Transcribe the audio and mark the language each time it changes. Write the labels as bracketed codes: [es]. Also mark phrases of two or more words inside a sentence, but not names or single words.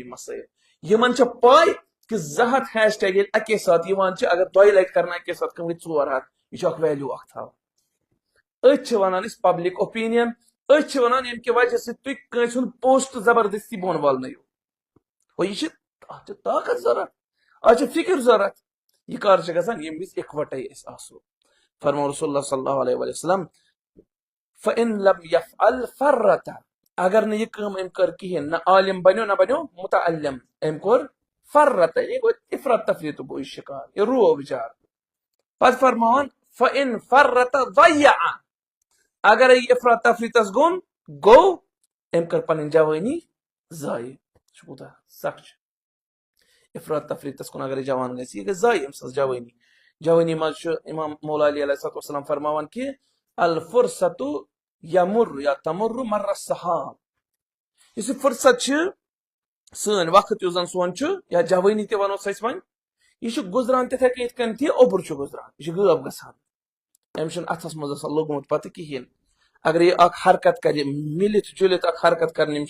[ks] یِم مسٲیل یِمن چھِ پاے کہِ 200 ہیش ٹیگ ییٚلہِ اکے ساتہٕ یِوان چھِ اگر 2 لٹہِ کرن اکے ساتہٕ کٲم گٔے 400 یہِ چھُ اکھ ویلیوٗ اکھ تھاوان أتھۍ چھِ وَنان أسۍ [en] public opinion [ks] أسۍ چھِ وَنان ییٚمہِ کہِ وجہ سۭتۍ تُہۍ کٲنٛسہِ ہُنٛد پوسٹ زبردستی بۄن والنٲیِو گوٚو یہِ چھِ اتھ چھِ طاقت ضوٚرتھ اتھ چھِ فِکر ضوٚرتھ یہِ کر چھِ گژھان ییٚمہِ وِزِ اِکوٹے أسۍ آسو فرمو [ar] رسول اللہ صلی اللہ علیہ وسلم فإن لم يفعل فرط [ks] اگر نہٕ یہِ کٲم أمۍ کٔر کِہیٖنۍ نہ عالم بنیو نہ بنیو متعلم أمۍ کوٚر فرط یہِ گوٚو اِفرت تفریٖتُک گوٚو یہِ شِکار یہِ روو بِچار پتہٕ فرماوان [ar] فإن فرط ضیع [ks] اگر یہِ افرات تفریٖتس گوٚن گوٚو أمۍ کٔر پنٕنۍ جوٲنی ضایع چھُ کوٗتاہ سخ چھُ افرات تفریٖتس کُن اگر جوان گژھِ یہِ گژھِ ضایع أمۍ سٕنٛز جوٲنی منٛز چھُ امام مولا علی [ar] علیہ السلام [ks] فرماوان کہِ [ar] الفرصتُ یمر یا تمر مر السحاب [ks] یُس یہِ فرصت چھِ سٲنۍ وقت یُس زن سون چھُ یا جوٲنی تہِ ونوس أسۍ وۄنۍ یہِ چھُ گُزران تِتھے کٔنۍ یِتھ کٔنۍ یہِ اوٚبُر چھُ گُزران یہِ چھُ غٲب گژھان أمِس چھُنہٕ اتھس منٛز آسان لوٚگمُت پتہٕ کِہیٖنۍ اگر یہِ اکھ حرکت کرِ مِلِتھ جُلِتھ اکھ حرکت کرنہِ یِم